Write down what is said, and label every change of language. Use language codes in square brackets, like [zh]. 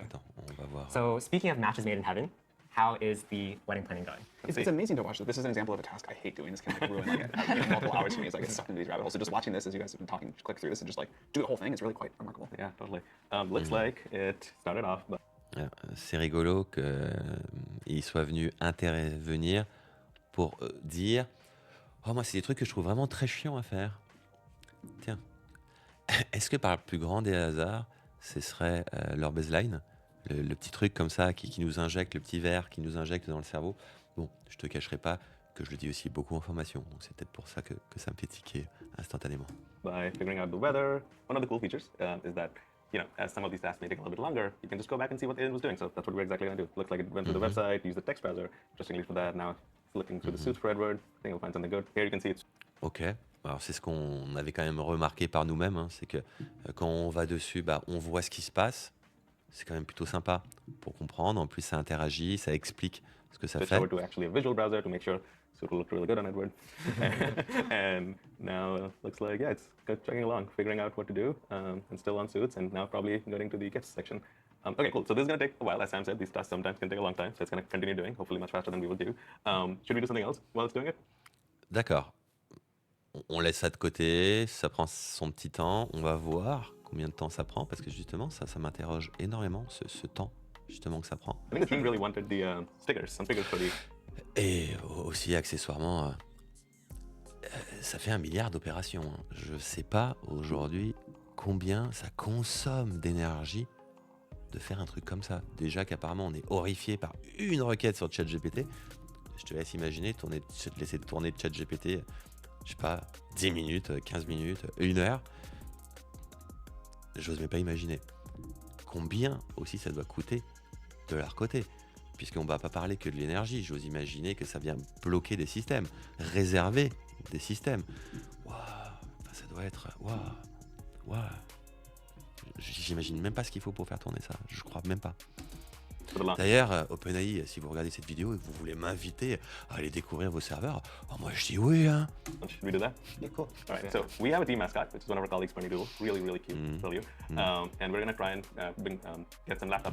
[fr] Attends, on va voir. [en] So, speaking of matches made in heaven, how is the wedding planning going? It's amazing to watch this. This is an example of a task I hate doing. This can like ruin like multiple hours for me as I get sucked into these rabbit holes. So just watching this as you guys have been talking, click through this and just like do the whole thing is really quite remarkable. Yeah, totally. Looks like it started off, but [fr] C'est rigolo qu'il soit venu intervenir pour dire « Oh, moi, c'est des trucs que je trouve vraiment très chiants à faire. » Tiens, est-ce que par le plus grand des hasards, ce serait leur baseline, le petit truc comme ça qui nous injecte, le petit verre qui nous injecte dans le cerveau? Bon, je te cacherai pas que je le dis aussi beaucoup en formation, donc c'est peut-être pour ça que ça me fait tiquer instantanément. [en] by figuring out the weather. One of the cool features is that, as some of these tasks may take a little bit longer, you can just go back and see what the agent was doing. So that's what we're exactly going to do. Looks like it went through the website, used the text browser, interestingly for that. Now it's looking through the suits for Edward. I think we'll find something good. Here you can see it's [fr] Ok, alors c'est ce qu'on avait quand même remarqué par nous-mêmes, hein, c'est que quand on va dessus, on voit ce qui se passe. C'est quand même plutôt sympa pour comprendre. En plus, ça interagit, ça explique ce que ça [en] switched [fr] fait. [en] over to actually a visual browser to make sure suit will look really good on Edward. And now looks like, yeah, it's chugging along, figuring out what to do, and still on suits, and now probably getting to the gifts section. Okay, cool. So this is going to take a while. As Sam said, these tasks sometimes can take a long time, so it's going to continue doing, hopefully much faster than we will do. Should we do something else while it's doing it? [fr] D'accord. On laisse ça de côté, ça prend son petit temps. On va voir combien de temps ça prend, parce que justement, ça m'interroge énormément, ce temps justement que ça prend. [en] I think the team really wanted the stickers, some stickers for the [fr] Et aussi, accessoirement, ça fait 1 milliard d'opérations. Hein. Je ne sais pas aujourd'hui combien ça consomme d'énergie de faire un truc comme ça. Déjà qu'apparemment, on est horrifié par une requête sur ChatGPT. Je te laisse imaginer, laisser tourner ChatGPT, je sais pas, 10 minutes, 15 minutes, 1 heure. J'ose même pas imaginer combien aussi ça doit coûter de leur côté. Puisqu'on ne va pas parler que de l'énergie, j'ose imaginer que ça vient bloquer des systèmes, réserver des systèmes. Waouh, ça doit être... Waouh. J'imagine même pas ce qu'il faut pour faire tourner ça, je crois même pas. [en] for the launch. [fr] D'ailleurs, OpenAI, si vous regardez cette vidéo et que vous voulez m'inviter à aller découvrir vos serveurs, moi je dis oui, hein. [en] Should we do that? Yeah, cool. All right, so we have a team mascot, which is one of our colleagues, Bunny Doodle. Really, really cute. Tell you. And we're going to try and get some laptops